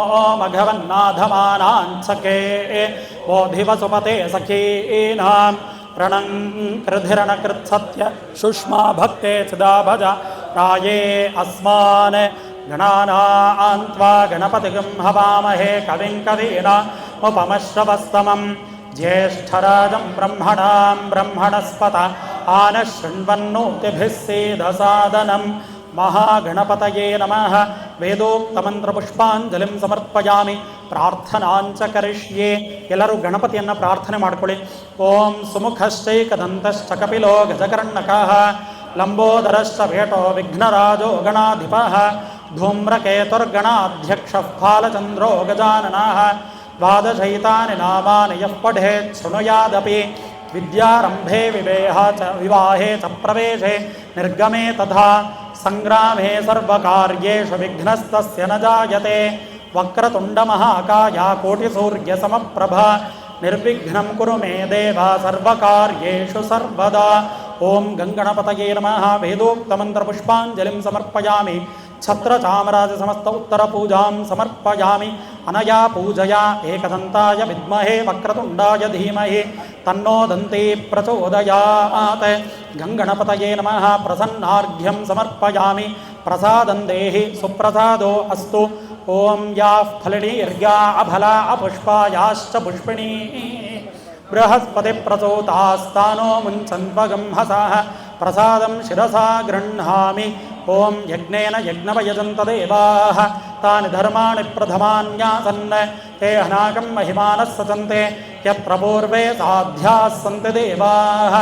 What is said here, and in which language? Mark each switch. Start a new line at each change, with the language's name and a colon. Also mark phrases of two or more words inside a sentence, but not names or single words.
Sanskrit: मघवन्नाधमानाञ्चके बोधिवसुपते सखीनां प्रणं कृधिरणकृत्सत्य सुष्मा भक्ते चिदा भज राये अस्मान् गणानान्त्वा गणपतिगं हवामहे कविं कवीनामुपमश्रवस्तमम् ज्येष्ठराजं ब्रह्मणां ब्रह्मणस्पत आनः शृण्वन्नोतिभिः सीदसादनं महागणपतये नमः। ವೇದೋಕ್ತಮಂತ್ರಪುಷ್ಪಾಂಜಲಿಂ ಸಮರ್ಪಯಾಮಿ ಪ್ರಾರ್ಥನಾಂಚ ಕರಿಷ್ಯೆ.
Kannada: ಎಲ್ಲರೂ ಗಣಪತಿಯನ್ನು ಪ್ರಾರ್ಥನೆ ಮಾಡಿಕೊಳ್ಳಿ.
Sanskrit: ಓಂ ಸುಮುಖಶ್ಚೈಕದಂತಶ್ಚ ಕಪಿಲೋ ಗಜಕರ್ಣಕಃ ಲಂಬೋದರಶ್ಚ ವೇಟೋ ವಿಘ್ನರಾಜೋ ಗಣಾಧಿಪಃ ಧೂಮ್ರಕೇತುರ್ಗಣಾಧ್ಯಕ್ಷಃ ಫಾಲಚಂದ್ರೋ ಗಜಾನನಃ ದ್ವಾದಶೈತಾನಿ ನಾಮಾನಿ ಯಃ ಪಠೇತ್ ಶೃಣುಯಾದಪಿ ವಿದ್ಯಾರಂಭೆ ವಿವಾಹೇ ಚ ಪ್ರವೇಶೆ ನಿರ್ಗಮೆ ತಥಾ ಸಂಗ್ರಾಮೇ ಸರ್ವಕಾರ್ಯೇಷು ವಿಘ್ನಸ್ತಸ್ಯ ನ ಜಾಯತೆ. ವಕ್ರತುಂಡಮಹಾಕಾಯ ಕೋಟಿಸೂರ್ಯಸಮಪ್ರಭ ನಿರ್ವಿಘ್ನಂ ಕುರು ಮೇ ದೇವ ಸರ್ವಕಾರ್ಯೇಷು ಸರ್ವದಾ. ಓಂ ಗಂಗಣಪತಯೇ ನಮಃ. ವೇದೋಕ್ತಮಂತ್ರಪುಷ್ಪಾಂಜಲಿಂ ಸಮರ್ಪಯಾಮಿ. ಛತ್ರಚಾಮರಾಜ ಸಮಸ್ತ ಉತ್ತರ ಪೂಜಾಂ ಸಮರ್ಪಯಾಮಿ. ಅನಯಾ ಪೂಜಯಾ ಏಕದಂತಾಯ ವಿದ್ಮಹೇ ವಕ್ರತುಂಡಾಯ ಧೀಮಹಿ ತನ್ನೋ ದಂತಿ ಪ್ರಚೋದಯಾತ್. ಗಂಗಣಪತಯೇ ನಮಃ. ಪ್ರಸನ್ನಾರ್ಘ್ಯಂ ಸಮರ್ಪಯಾಮಿ. ಪ್ರಸಾದಂ ದೇಹಿ ಸುಪ್ರಸಾದೋ ಅಸ್ತು. ಓಂ ಯಾಃ ಫಲಿನೀರ್ಘಾ ಅಫಲಾ ಅಪುಷ್ಪಾಯಾಶ್ಚ ಪುಷ್ಪಿಣೀ ಬೃಹಸ್ಪತಿ ಪ್ರಚೋತಾಸ್ತಾನೋ ಮುಂಚನ್ವಗಂ ಹಸಃ ಪ್ರಸಾದಂ ಶಿರಸಾ ಗೃಹ್ಣಾಮಿ. ಓಂ ಯಜ್ಞೇನ ಯಜ್ಞವಯಜಂತ ದೇವಾಃ ತಾನಿ ಧರ್ಮಾಣಿ ಪ್ರಥಮಾನ್ಯಾಸನ್ ತೇ ಹನಾಕಂ ಮಹಿಮಾನಃ ಸಚಂತೆ ಯತ್ರ ಪೂರ್ವೇ ಸಾಧ್ಯಾಃ ಸಂತಿ ದೇವಾಃ.